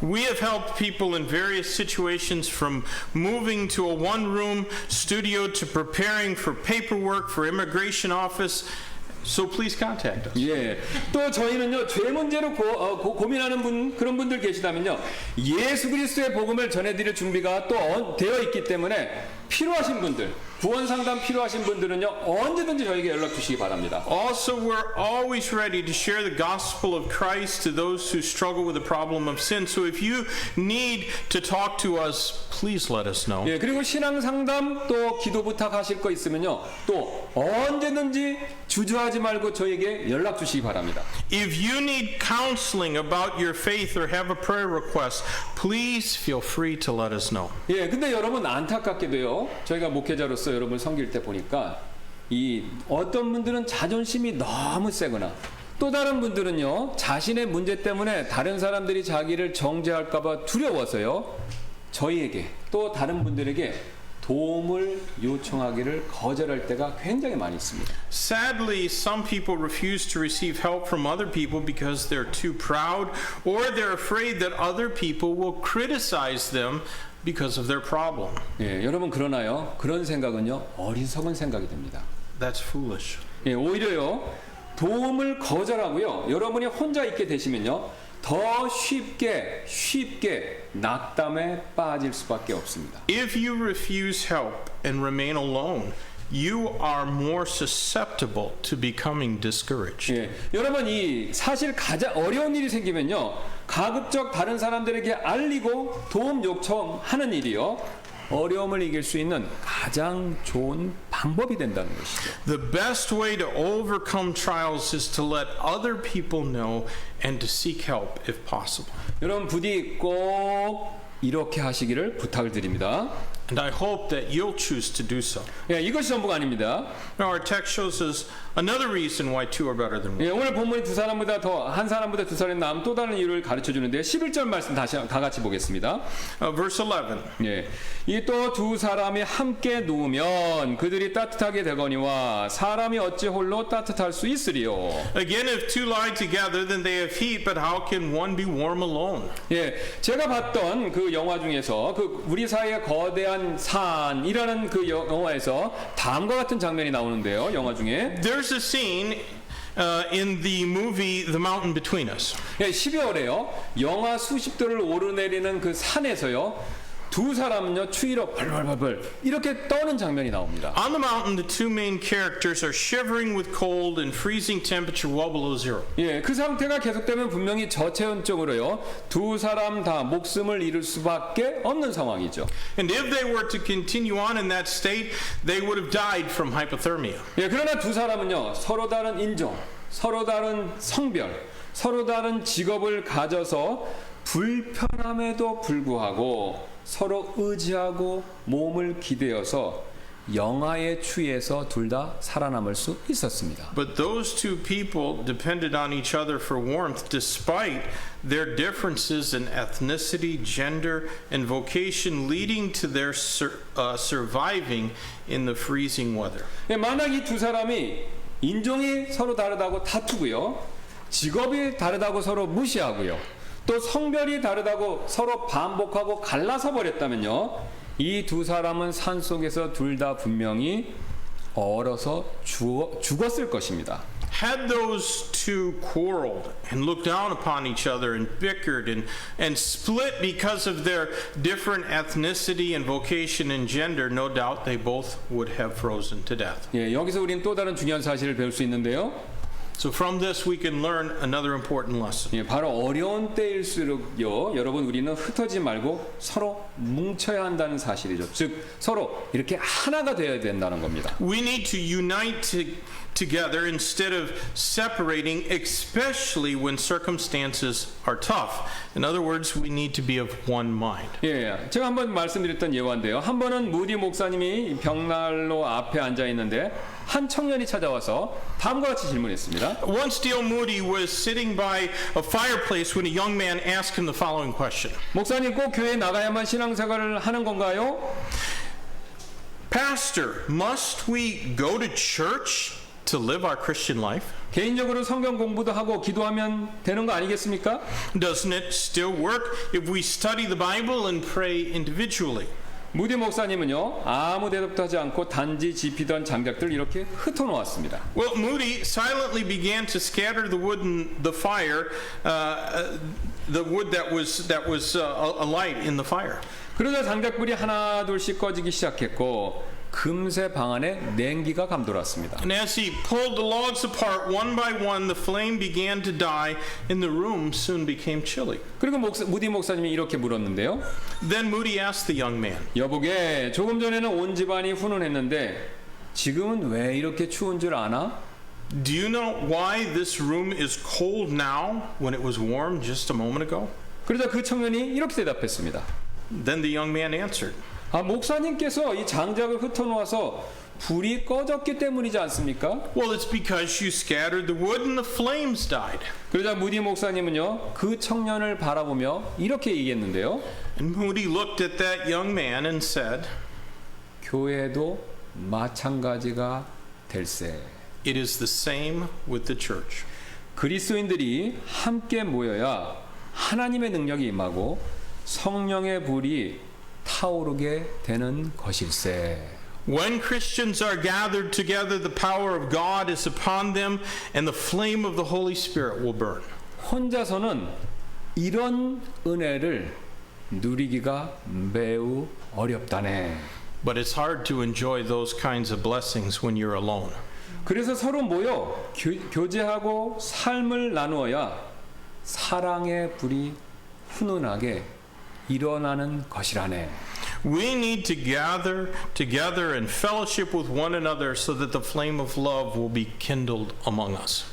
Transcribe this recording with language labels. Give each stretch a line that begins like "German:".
English: We have helped people in various situations from moving to a one-room studio to preparing for paperwork for immigration office. So please contact us.
Korean: 예. 또 저희는요, 죄 문제로 고민하는 그런 분들 계시다면요, 예수 그리스도의 복음을 전해드릴 준비가 또 되어 있기 때문에 필요하신 분들, 구원 상담 필요하신 분들은요, 언제든지 저에게 연락 주시기 바랍니다.
English: Also, we're always ready to share the gospel of Christ to those who struggle with the problem of sin. So if you need to talk to us, please let us know.
Korean: 예, 그리고 신앙 상담 또 기도 부탁하실 거 있으면요, 또 언제든지 주저하지 말고 저에게 연락 주시기 바랍니다.
English: If you need counseling about your faith or have a prayer request, please feel free to let us know.
Korean: 예, 근데 여러분 안타깝게도요, 저희가 목회자로서 여러분 섬길 때 보니까 이 어떤 분들은 자존심이 너무 세거나 또 다른 분들은요, 자신의 문제 때문에 다른 사람들이 자기를 정죄할까봐 두려워서요, 저희에게 또 다른 분들에게 도움을 요청하기를 거절할 때가 굉장히 많이 있습니다.
English: Sadly, some people refuse to receive help from other people because they're too proud or they're afraid that other people will criticize them because of their problem.
Korean: 예, 여러분 그러나요? 그런 생각은요, 어리석은 생각이 됩니다.
English: That's foolish.
Korean: 예, 오히려요, 도움을 거절하고요, 여러분이 혼자 있게 되시면요, 더 쉽게 낙담에 빠질 수밖에 없습니다.
English: If you refuse help and remain alone, you are more susceptible to becoming discouraged.
Korean: 예, 여러분 이 사실 가장 어려운 일이 생기면요, 가급적 다른 사람들에게 알리고 도움 요청하는 일이요, 어려움을 이길 수 있는 가장 좋은 방법이 된다는 것이죠.
English: The best way to overcome trials is to let other people know and to seek help if possible.
Korean: 여러분 부디 꼭 이렇게 하시기를 부탁을 드립니다.
English: And I hope that you'll choose to do so.
Korean: 예, 이것이 전부가 아닙니다.
English: Now our text shows us another reason why two are better than one.
Korean: 예, 오늘 본문이 한 사람보다 두 사람이 나은 또 다른 이유를 가르쳐 주는데 11절 말씀 다 같이 보겠습니다.
English: Verse 11.
Korean: 예, 이 또 두 사람이 함께 누우면 그들이 따뜻하게 되거니와 사람이 어찌 홀로 따뜻할 수 있으리요.
English: Again, if two lie together, then they have heat, but how can one be warm alone?
Korean: 예, 제가 봤던 그 영화 중에서 그 우리 사이의 거대한 산이라는 그 영화에서 다음과 같은 장면이 나오는데요. 영화 중에
English: There's a scene in the movie The Mountain Between Us.
Korean: 예, 12월에요. 영하 수십 도를 오르내리는 그 산에서요, 두 사람은요, 추위로 벌벌벌 이렇게 떠는 장면이 나옵니다.
English: On the mountain, the two main characters are shivering with cold and freezing temperature well below zero.
Korean: 예, 그 상태가 계속되면 분명히 저체온증으로요, 두 사람 다 목숨을 잃을 수밖에 없는 상황이죠.
English: And if they were to continue on in that state, they would have died from hypothermia.
Korean: 예, 그러나 두 사람은요, 서로 다른 인종, 서로 다른 성별, 서로 다른 직업을 가져서 불편함에도 불구하고 서로 의지하고 몸을 기대어서 영하의 추위에서 둘 다 살아남을 수 있었습니다.
English: But those two people depended on each other for warmth despite their differences in ethnicity, gender, and vocation leading to their surviving in the freezing weather.
Korean: 예, 만약 이 두 사람이 인종이 서로 다르다고 다투고요, 직업이 다르다고 서로 무시하고요, 또 성별이 다르다고 서로 반복하고 갈라서 버렸다면요, 이 두 사람은 산속에서 둘 다 분명히 얼어서 죽었을 것입니다.
English: Had those two quarreled and looked down upon each other and bickered and split because of their different ethnicity and vocation and gender, no doubt they both would have frozen to death.
Korean: 예, 여기서 우리는 또 다른 중요한 사실을 배울 수 있는데요.
English: So from this we can learn another important lesson.
Korean: 예, 바로 어려운 때일수록요, 여러분 우리는 흩어지지 말고 서로 뭉쳐야 한다는 사실이죠. 즉 서로 이렇게 하나가 되어야 된다는 겁니다.
English: We need to unite together instead of separating, especially when circumstances are tough. In other words, we need to be of one mind.
Korean: 예, 제가 한번 말씀드렸던 예화인데요. 한 번은 무디 목사님이 벽난로 앞에 앉아 있는데 한 청년이 찾아와서 다음과 같이 질문했습니다.
English: Once Dale Moody was sitting by a fireplace when a young man asked him the following question.
Korean: 목사님 꼭 교회에 나가야만 신앙생활을 하는 건가요?
English: Pastor, must we go to church to live our Christian life?
Korean: 개인적으로 성경 공부도 하고 기도하면 되는 거 아니겠습니까?
English: Doesn't it still work if we study the Bible and pray individually?
Korean: 무디 목사님은요, 아무 대답도 하지 않고 단지 지피던 장작들 이렇게 흩어놓았습니다.
English: Well, Moody silently began to scatter the wood in the fire, the wood that was alight in the fire.
Korean: 그러자 장작불이 하나 둘씩 꺼지기 시작했고 금세 방 안에 냉기가 감돌았습니다.
English: And as he pulled the logs apart one by one, the flame began to die, and the room soon became chilly.
Korean: 그리고 무디 목사님이 이렇게 물었는데요.
English: Then Moody asked the young man,
Korean: 여보게, 조금 전에는 온 집안이 훈훈했는데 지금은 왜 이렇게 추운 줄 아나?
English: "Do you know why this room is cold now when it was warm just a moment ago?"
Korean: 그러자 그 청년이 이렇게 대답했습니다.
English: Then the young man answered,
Korean: 목사님께서 이 장작을 흩어놓아서 불이 꺼졌기 때문이지 않습니까?
English: "Well, it's because you scattered the wood and the flames died."
Korean: 그러자 무디 목사님은요, 그 청년을 바라보며 이렇게 얘기했는데요.
English: And Moody looked at that young man and said,
Korean: 교회도 마찬가지가 될세.
English: "It is the same with the church."
Korean: 그리스도인들이 함께 모여야 하나님의 능력이 임하고 성령의 불이 타오르게 되는 것일세.
English: When Christians are gathered together, the power of God is upon them, and the flame of the Holy Spirit will burn.
Korean: 혼자서는 이런 은혜를 누리기가 매우 어렵다네.
English: But it's hard to enjoy those kinds of blessings when you're alone.
Korean: 그래서 서로 모여 교제하고 삶을 나누어야 사랑의 불이 훈훈하게 일어나는 것이라네.
English: We need to gather together and fellowship with one another so that the flame of love will be kindled among us.